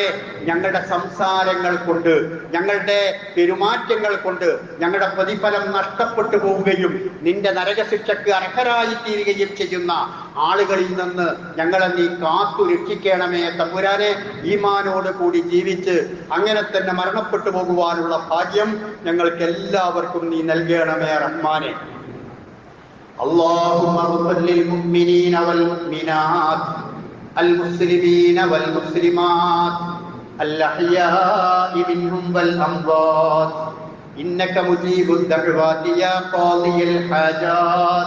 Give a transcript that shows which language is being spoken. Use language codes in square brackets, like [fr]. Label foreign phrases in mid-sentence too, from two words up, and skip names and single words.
[ml] ഞങ്ങളുടെ സംസാരങ്ങൾ കൊണ്ട്, ഞങ്ങളുടെ പെരുമാറ്റങ്ങൾ കൊണ്ട് ഞങ്ങളുടെ പ്രതിഫലം നഷ്ടപ്പെട്ടു പോവുകയും നിന്റെ നരകശിക്ഷക്ക് അർഹരായി തീരുകയും ചെയ്യുന്ന ആളുകളിൽ നിന്ന് ഞങ്ങളെ നീ കാത്തു രക്ഷിക്കണമേ തമ്പുരാനെ. ഈമാനോട് കൂടി ജീവിച്ച് അങ്ങനെ തന്നെ മരണപ്പെട്ടു പോകുവാനുള്ള ഭാഗ്യം ഞങ്ങൾക്ക് എല്ലാവർക്കും നീ നൽകണമേ റഹ്മാനെ. [ar] اللهم اغفر للمؤمنين والمؤمنات المسلمين والمسلمات الأحياء منهم والأموات إنك مجيب الدعوات يا قاضي الحاجات.